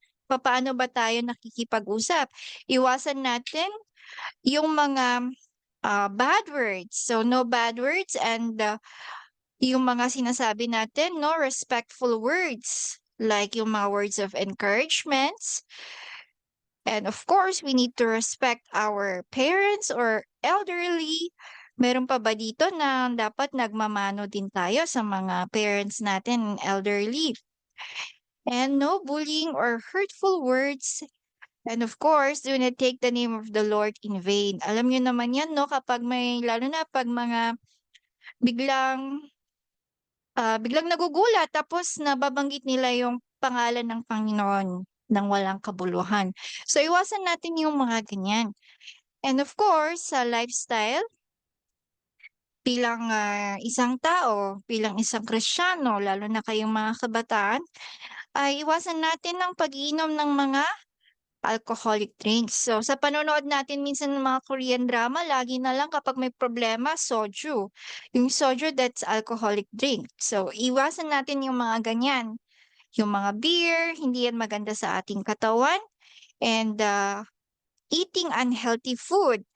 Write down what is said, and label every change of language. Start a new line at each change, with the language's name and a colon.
Filipino: Papaano ba tayo nakikipag-usap? Iwasan natin yung mga,
English: bad words. So, no bad words and,
Filipino: yung mga sinasabi natin 'no,
English: respectful words, like
Filipino: yung mga
English: words of encouragements. And of course, we need to respect our parents or elderly.
Filipino: Meron pa ba dito na dapat nagmamano din tayo sa mga parents natin, elderly?
English: And no bullying or hurtful words. And of course, do not take the name of the Lord in vain.
Filipino: Alam niyo naman 'yan 'no, kapag lalo na 'pag mga biglang biglang nagugulat tapos nababanggit nila yung pangalan ng Panginoon ng walang kabuluhan. So, iwasan natin yung mga ganyan. And of course, sa lifestyle, bilang isang tao, bilang isang Kristiyano, lalo na kayong mga kabataan, ay iwasan natin ang pag-iinom ng mga
English: alcoholic drinks.
Filipino: So, sa panonood natin minsan ng mga Korean drama, lagi na lang kapag may problema, soju. Yung soju,
English: that's alcoholic drink.
Filipino: So, iwasan natin yung mga ganyan. Yung mga beer, hindi yan maganda sa ating katawan.
English: And eating unhealthy food.